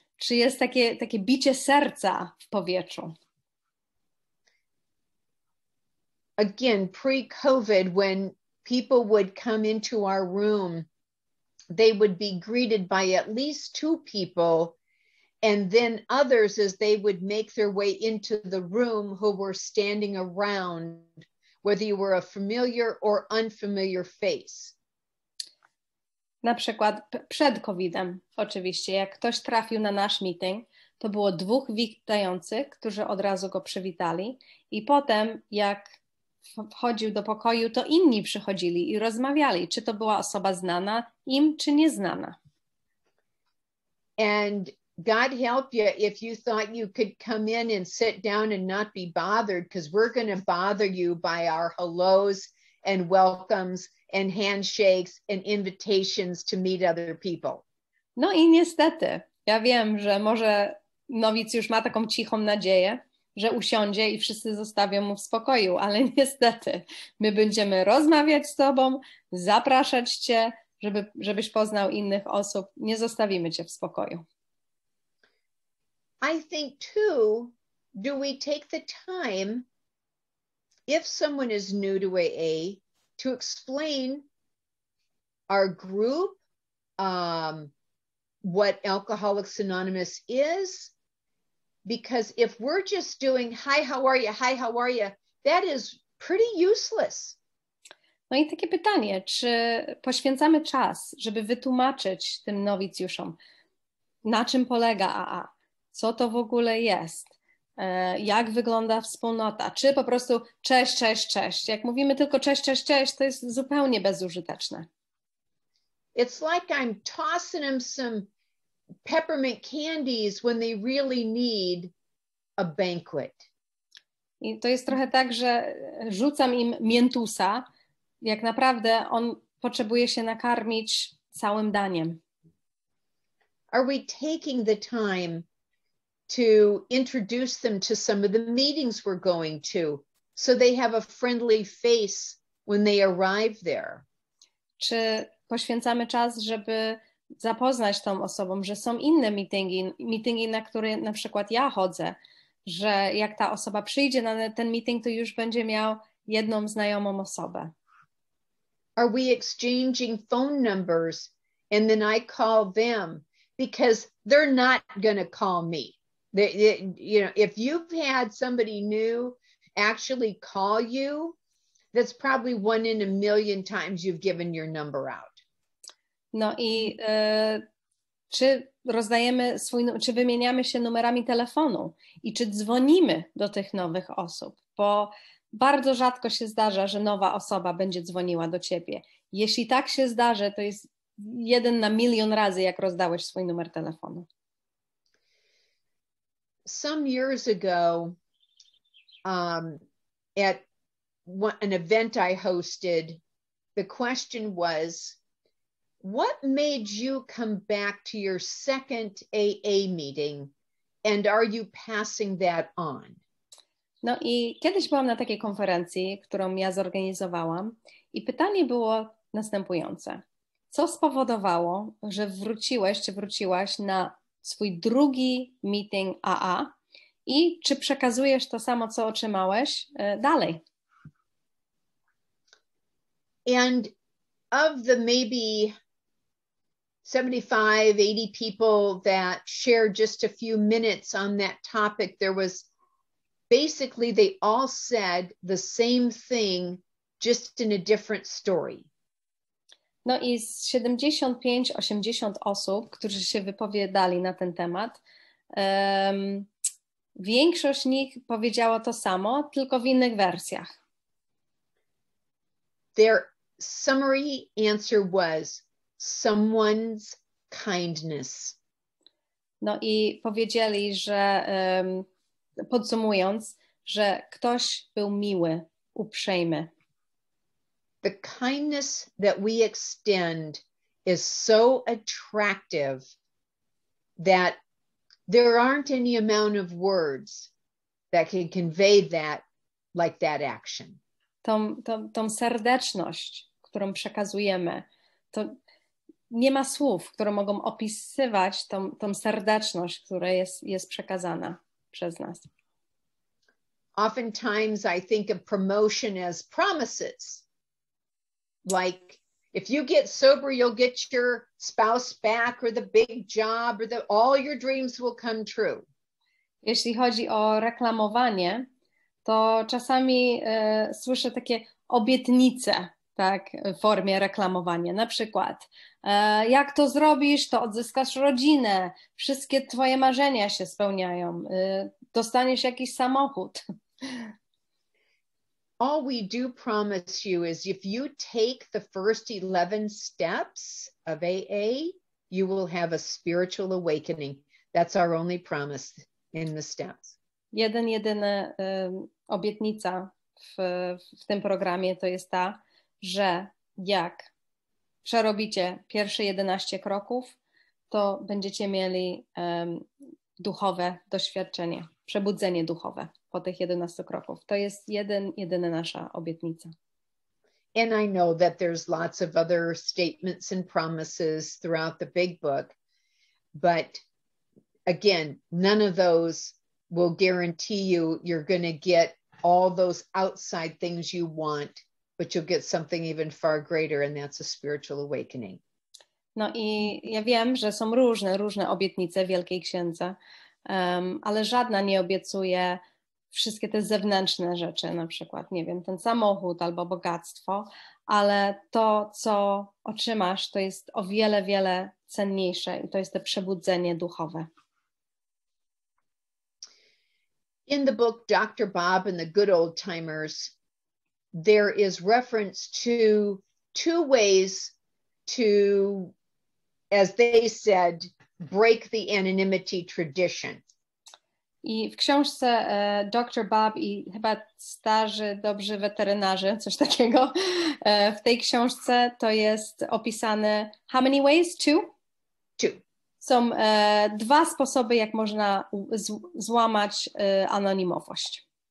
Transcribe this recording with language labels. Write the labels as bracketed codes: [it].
[pl] Czy jest takie bicie serca w powietrzu? [en] Again, pre-COVID, when people would come into our room, they would be greeted by at least two people, and then others as they would make their way into the room who were standing around, whether you were a familiar or unfamiliar face. [pl] Na przykład przed COVID-em, oczywiście, jak ktoś trafił na nasz meeting, to było dwóch witających, którzy od razu go przywitali, i potem jak wchodził do pokoju, to inni przychodzili i rozmawiali, czy to była osoba znana im, czy nieznana. [en] And God help you if you thought you could come in and sit down and not be bothered, because we're going to bother you by our hellos and welcomes and handshakes and invitations to meet other people. [pl] No i niestety, ja wiem, że może nowicjusz ma taką cichą nadzieję, że usiądzie i wszyscy zostawią mu w spokoju, ale niestety my będziemy rozmawiać z tobą, zapraszać cię, żebyś poznał innych osób, nie zostawimy cię w spokoju. [en] I think too, do we take the time, if someone is new to AA, to explain our group, what Alcoholics Anonymous is? Because if we're just doing, hi, how are you? Hi, how are you? That is pretty useless. [pl] No i takie pytanie, czy poświęcamy czas, żeby wytłumaczyć tym nowicjuszom, na czym polega AA, co to w ogóle jest, jak wygląda wspólnota, czy po prostu cześć, cześć, cześć. Jak mówimy tylko cześć, cześć, cześć, to jest zupełnie bezużyteczne. [en] It's like I'm tossing them some peppermint candies when they really need a banquet. [pl] I to jest trochę tak, że rzucam im miętusa, jak naprawdę on potrzebuje się nakarmić całym daniem. [en] Are we taking the time to introduce them to some of the meetings we're going to so they have a friendly face when they arrive there? [pl] Czy poświęcamy czas, żeby zapoznać tą osobą, że są inne meetingi, na które na przykład ja chodzę, że jak ta osoba przyjdzie na ten meeting, to już będzie miał jedną znajomą osobę. [en] Are we exchanging phone numbers and then I call them because they're not going to call me? You know, if you've had somebody new actually call you, that's probably 1 in a million times you've given your number out. [pl] No i czy rozdajemy czy wymieniamy się numerami telefonu i czy dzwonimy do tych nowych osób, bo bardzo rzadko się zdarza, że nowa osoba będzie dzwoniła do ciebie. Jeśli tak się zdarzy, to jest 1 na 1 000 000 razy, jak rozdałeś swój numer telefonu. [en] Some years ago, at an event I hosted, the question was, what made you come back to your second AA meeting, and are you passing that on? [pl] No i kiedyś byłam na takiej konferencji, którą ja zorganizowałam, i pytanie było następujące. Co spowodowało, że wróciłaś na swój drugi meeting AA i czy przekazujesz to samo, co otrzymałeś dalej? [en] And of the maybe 75, 80 people that shared just a few minutes on that topic, there was basically, they all said the same thing, just in a different story. [pl] No i z 75-80 osób, którzy się wypowiadali na ten temat, większość z nich powiedziała to samo, tylko w innych wersjach. [en] Their summary answer was someone's kindness. [pl] No i powiedzieli, że podsumując, że ktoś był miły, uprzejmy. [en] The kindness that we extend is so attractive that there aren't any amount of words that can convey that like that action. [pl] Tą serdeczność, którą przekazujemy, to nie ma słów, które mogą opisywać tą serdeczność, która jest przekazana przez nas. [en] Oftentimes I think of promotion as promises. Like, if you get sober, you'll get your spouse back, or the big job, or all your dreams will come true. [pl] Jeśli chodzi o reklamowanie, to czasami słyszę takie obietnice, tak, w formie reklamowania. Na przykład, jak to zrobisz, to odzyskasz rodzinę, wszystkie twoje marzenia się spełniają, dostaniesz jakiś samochód. [en] All we do promise you is if you take the first 11 steps of AA, you will have a spiritual awakening. That's our only promise in the steps. [pl] Jedyna obietnica w tym programie to jest ta, że jak przerobicie pierwsze 11 kroków, to będziecie mieli duchowe doświadczenie, przebudzenie duchowe po tych 11 kroków. To jest jedyna nasza obietnica. [en] And I know that there's lots of other statements and promises throughout the big book, but again, none of those will guarantee you're going to get all those outside things you want, but you'll get something even far greater, and that's a spiritual awakening. [pl] No i ja wiem, że są różne obietnice w Wielkiej Księdze, ale żadna nie obiecuje wszystkie te zewnętrzne rzeczy, na przykład, nie wiem, ten samochód albo bogactwo, ale to, co otrzymasz, to jest o wiele, wiele cenniejsze i to jest to przebudzenie duchowe. [en] In the book Dr. Bob and the Good Old Timers, there is reference to two ways to, as they said, break the anonymity tradition. [pl] I w książce Dr. Bob i chyba starzy, dobrzy weterynarze, coś takiego, w tej książce to jest opisane [en] how many ways? Two. [pl] Są dwa sposoby, jak można złamać anonimowość.